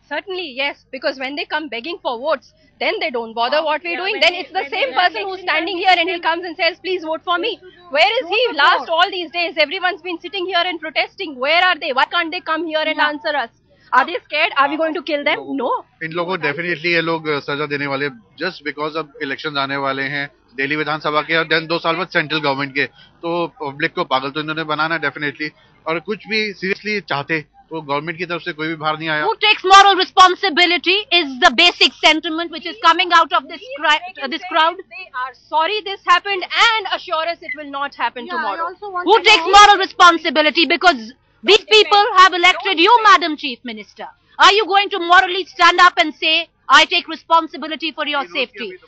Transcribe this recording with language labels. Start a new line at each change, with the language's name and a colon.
English: Certainly, yes. Because when they come begging for votes, then they don't bother what we're doing. Then it's the same person who's standing here and he comes and says, please vote for me. Where is he? Last all these days, everyone's been sitting here and protesting. Where are they? Why can't they come here and answer us? Are they scared? Are we going to kill them? No.
Hindi: इन लोगों को definitely ये लोग सजा देने वाले, just because अब election आने वाले हैं दिल्ली विधानसभा के और देन 2 साल बाद सेंट्रल गवर्नमेंट के, तो पब्लिक को पागल तो इन्होंने बनाना डेफिनेटली, और कुछ भी सीरियसली चाहते तो गवर्नमेंट की तरफ से कोई भी बाहर नहीं आया.
English: Who takes moral responsibility is the basic sentiment which is coming out of this crowd. They are sorry this happened and assure us it will not happen tomorrow. Who takes moral responsibility? Because these people have elected you, Madam Chief Minister. Are you going to morally stand up and say, I take responsibility for your safety?